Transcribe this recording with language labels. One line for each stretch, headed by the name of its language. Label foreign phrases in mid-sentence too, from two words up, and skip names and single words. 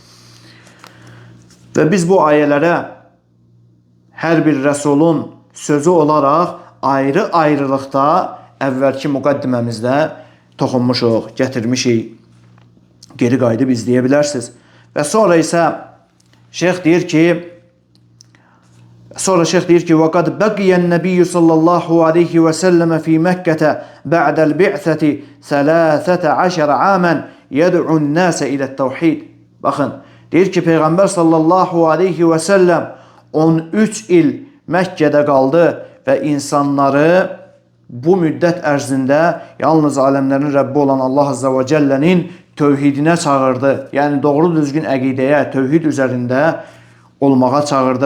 Azerbaijani: Və biz bu ayələrə hər bir rəsulun sözü olaraq ayrı-ayrılıqda əvvəlki müqəddiməmizdə toxunmuşuq, gətirmişik. Geri qayıdıb izləyə bilərsiniz. Və sonra isə şeyx deyir ki,
Arabic: وَقَدْ بَقِيَ النَّبِيُّ صَلَّى اللّٰهُ عَلَيْهِ وَسَلَّمَ فِي مَكَّةَ بَعْدَ الْبِعْثَةِ 13 عَامًا يَدْعُ النَّاسَ إِلَى التَّوْحِيدِ.
Azerbaijani: Baxın, deyir ki, Peyğəmbər
Arabic: صلى الله عليه وسلم
Azerbaijani: 13 il Məkkədə qaldı və insanları bu müddət ərzində yalnız aləmlərin Rəbbi olan Allah
Arabic: عز وجل
Azerbaijani: tövhidinə çağırdı. Yəni doğru düzgün əqidəyə, tövhid üzərində olmağa çağırdı.